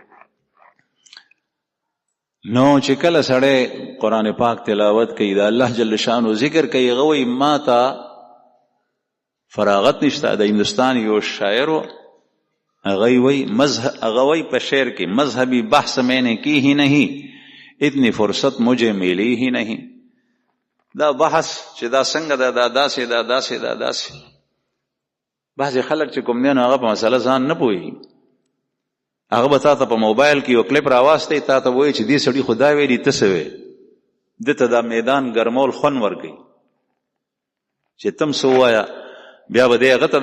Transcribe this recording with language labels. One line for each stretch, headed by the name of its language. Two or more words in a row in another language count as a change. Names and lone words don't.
Pashto: نو چې کله سړی قرآن پاک تلاوت کوي د الله جل شانو ذکر کوي هغه وایي ما ته فراغت نشته د هندوستان یو شاعر هغه وایي په شعر کې
Urdu: مذهبی بحث میں نے کی ہی نہیں اتنی فرصت مجھے ملی ہی نہیں
Pashto: دا بحث چې دا څنګه دا داسې بعضې خلک چې کوم دی نو هغه په مسله ځان نه پوهېږي هغه به تا ته په موبایل کې یو کلیپ راواستی تا ته وایي چې دې سړي خو دا ویلي ته څه وی ده ته دا میدان ګرمول خوند ورکوي چې تم څه ووایه بیا به دی هغه ته